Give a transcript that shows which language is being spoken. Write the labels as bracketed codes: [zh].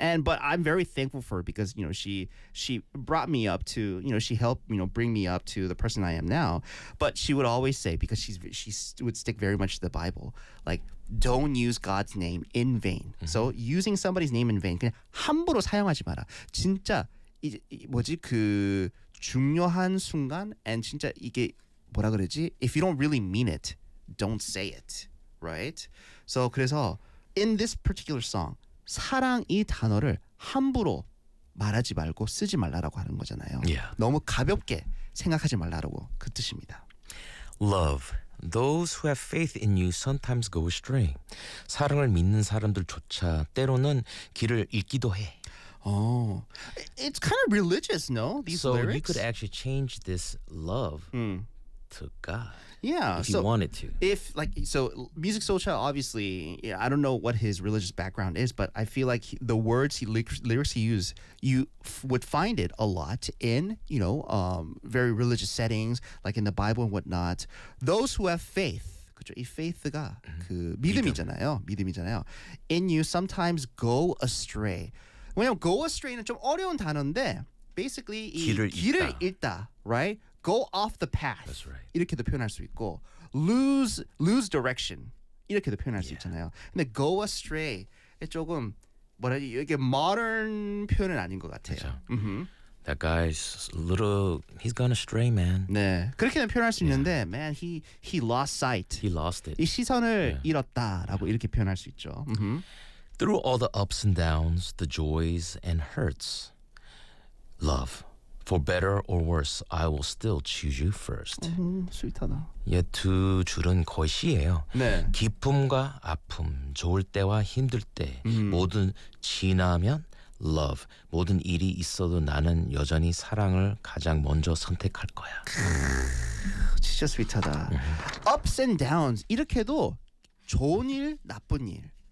[en] And but I'm very thankful for her because you know she brought me up to, you know, she helped, you know, bring me up to the person I am now. But she would always say, because she would stick very much to the Bible, like don't use God's name in vain. Mm-hmm. So using somebody's name in vain, [ko] 그냥 함부로 사용하지 마라. 진짜 이 뭐지 그 중요한 순간 and 진짜 이게 뭐라 그러지? [en] If you don't really mean it, don't say it, right? [ko] So 그래서 [en] in this particular song, [ko] 사랑 이 단어를 함부로 말하지 말고 쓰지 말라라고 하는 거잖아요. [en] Yeah. [ko] 너무 가볍게 생각하지 말라라고 그 뜻입니다. [en] Love. Those who have faith in you sometimes go astray. [ko] 사랑을 믿는 사람들조차 때로는 길을 잃기도 해. [en] Oh, it's kind of religious, no? These so lyrics. So you could actually change this love to God. Yeah. If you wanted to. If like so, Music Soul Child. Obviously, yeah, I don't know what his religious background is, but I feel like the words he lyrics he use, you would find it a lot in, you know, very religious settings, like in the Bible and whatnot. Those who have faith. [ko] 그렇죠. 이 faith가 그 믿음이잖아요. 믿음이잖아요. [en] In you sometimes go astray. [ko] 왜냐면 [en] go astray는 [ko] 좀 어려운 단어인데 [en] basically [ko] 길을 잃다, [en] right? Go off the path. That's right. [ko] 이렇게도 표현할 수 있고 [en] lose direction [ko] 이렇게도 표현할 수 있잖아요. 근데 go astray 조금 뭐라 해야 이게 modern 표현은 아닌 것 같아요. 그렇죠. [en] That guy's little he's gone astray, man. [ko] 네. 그렇게는 표현할 수 있는데 [en] man he lost sight. He lost it. [ko] 이 시선을 잃었다라고 이렇게 표현할 수 있죠. [en] Through all the ups and downs, the joys and hurts, love, for better or worse, I will still choose you first. [ko] 스윗하다. 예, 두 줄은 거의 시예요. 네. 기쁨과 아픔, 좋을 때와 힘들 때, 모든 지나면 love, 모든 일이 있어도 나는 여전히 사랑을 가장 먼저 선택할 거야. 진짜 스윗하다. [en] Ups and downs, [ko] 이렇게도 좋은 일, 나쁜 일.